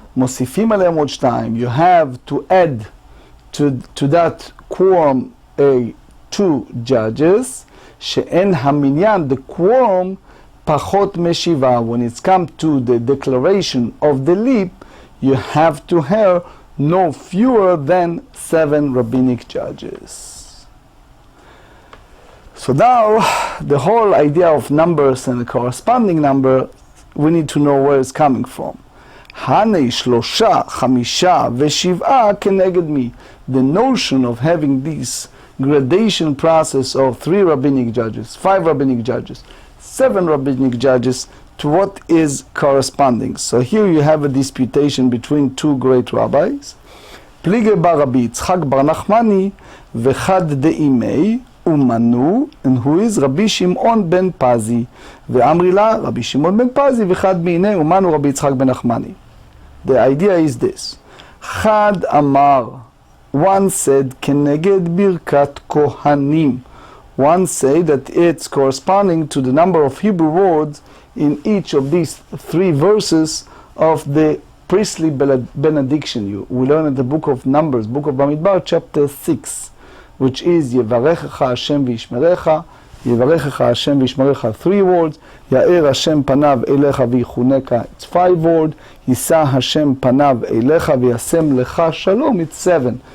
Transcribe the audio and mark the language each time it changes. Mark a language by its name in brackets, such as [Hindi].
[Hebrew] מוסיפים עליהם עוד 2. [English] You have to add to that quorum 2 judges. [Hebrew] שאין המניין, [English] the quorum, [Hebrew] פחות מ7. [English] When it's come to the declaration of the leap, you have to have no fewer than 7 rabbinic judges. So now, the whole idea of numbers and the corresponding number, we need to know where it's coming from. [Hebrew] הנה שלושה, חמישה ושבעה כנגד מי? [English] The notion of having this gradation process of 3 rabbinic judges, 5 rabbinic judges, 7 rabbinic judges, to what is corresponding. So here you have a disputation between 2 great rabbis. [Hebrew] פליגי בר רבי יצחק בר נחמני וחד דאימי ומנו, [English] and who is [Hebrew] רבי שמעון בן פזי, ואמרי לה רבי שמעון בן פזי וחד מיני ומנו רבי יצחק בן נחמני. [English] The idea is this. [Hebrew] חד אמר, [English] one said [Hebrew] כנגד ברכת כהנים. [English] One said that it's corresponding to the number of Hebrew words in each of these 3 verses of the priestly benediction. We learn in the book of Numbers, book of Bamidbar, chapter 6, which is [Hebrew] Yevarechecha Hashem v'yishmerecha, [English] Yevarechecha Hashem v'yishmerecha, 3 words, [Hebrew] Ya'er Hashem panav elecha v'yichuneka, [English] it's 5 words, [Hebrew] Yisa Hashem panav elecha v'yasem lecha shalom, [English] it's 7.